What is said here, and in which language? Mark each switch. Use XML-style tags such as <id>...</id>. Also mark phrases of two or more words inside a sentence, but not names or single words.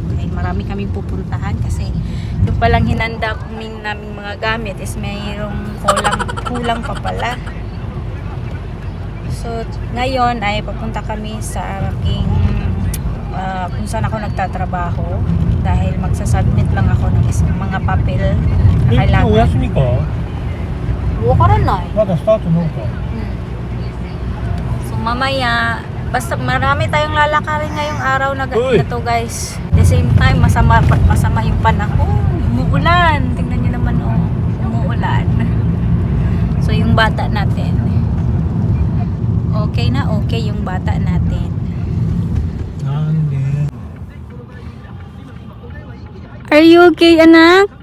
<tl>Ay, marami kaming pupuntahan kasi yung palang hinanda naming mga gamit is mayroong kulang pa pala. So, ngayon ay papunta kami sa aking kung saan ako nagtatrabaho dahil magsasubmit lang ako ng isang mga papel na</tl> <ja>お</ja> <tl>kailangan.</tl> <ja>休みか Wakaranay. まだスタートのか</ja> <tl>So mamaya, basta marami tayong lalakarin ngayong araw na Uy!</tl> <en>to guys. At the same time,</en> <tl>masama yung panahon. Umuulan. Tingnan nyo naman oh. Umuulan. So yung bata natin. Okay na okay yung bata natin.</tl> <ja>なんで</ja> <en>Are you okay, anak?</en>